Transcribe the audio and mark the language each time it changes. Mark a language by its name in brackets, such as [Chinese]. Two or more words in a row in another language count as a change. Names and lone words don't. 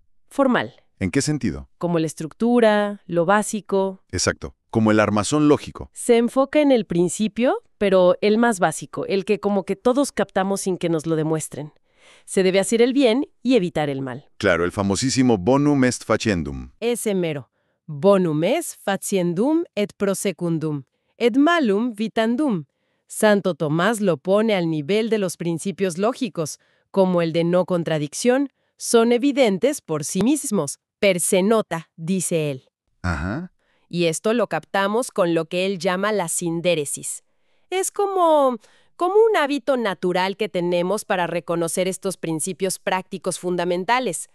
[Spanish] formal, ¿En qué sentido? como la estructura, lo básico. Exacto. Como el armazón lógico. Se enfoca en el principio, pero el más básico, el que como que todos captamos sin que nos lo demuestren. Se debe hacer el bien y evitar el mal. Claro, el famosísimo [Latin] bonum est faciendum. [Spanish] Ese mero. [Latin] Bonum est faciendum et prosecundum, et malum vitandum. [Spanish] Santo Tomás lo pone al nivel de los principios lógicos, como el de no contradicción, son evidentes por sí mismos. [Latin] Per se nota, [Spanish] dice él. Ajá. Y esto lo captamos con lo que él llama la sindéresis. Es como un hábito natural que tenemos para reconocer estos principios prácticos fundamentales.